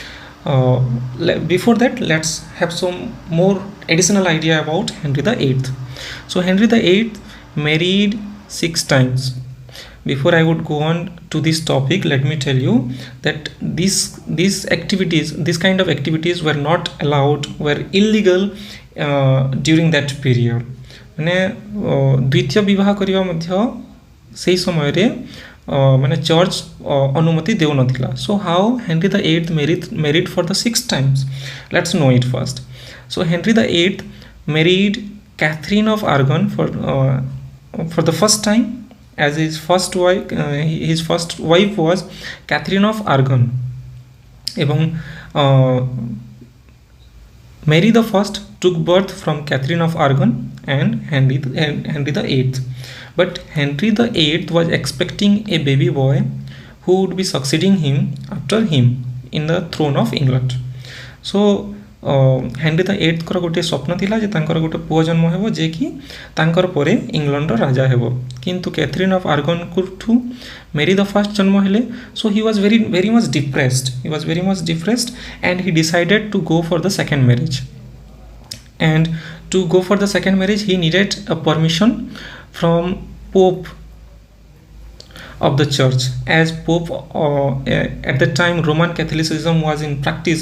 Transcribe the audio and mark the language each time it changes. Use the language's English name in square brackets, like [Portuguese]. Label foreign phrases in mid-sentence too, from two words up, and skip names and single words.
[English] Before that, let's have some more additional idea about Henry VIII. So Henry VIII married 6 times. before I would go on to this topic, let me tell you that these activities, this kind of activities were not allowed, were illegal during that period. [Odia] ମାନେ ଦ୍ୱିତୀୟ ବିବାହ କରିବା ମଧ୍ୟ ସେହି ସମୟ ରେ ମାନେ ଚର୍ଚ୍ଚ ଅନୁମତି ଦେଉ ନଥିଲା. [English] So how Henry the 8th married for the 6th times? Let's know it first. So Henry the 8th married Catherine of Aragon for the first time, as his first wife was Catherine of Aragon. Ebong Mary the First took birth from Catherine of Aragon and Henry the 8th. But Henry the 8th was expecting a baby boy who would be succeeding him after him in the throne of England. [Odia] So ହେନେରୀ ଦ 8th କର ଗୋଟେ ସ୍ୱପ୍ନ ଥିଲା ଯେ ତାଙ୍କର ଗୋଟେ ପୁଅ ଜନ୍ମ ହେବ ଯେ କି ତାଙ୍କର ପରେ ଇଂଲଣ୍ଡ ର ରାଜା ହେବ. କିନ୍ତୁ କ୍ୟାଥରିନ ଅଫ ଆରାଗନ କୁଠୁ ମେରୀ ଦ ଫର୍ଷ୍ଟ ଜନ୍ମ ହେଲେ. [English] So he was very much depressed and he decided to go for the second marriage. And to go for the second marriage he needed a permission from Pope of the church, as Pope at that time Roman Catholicism was in practice.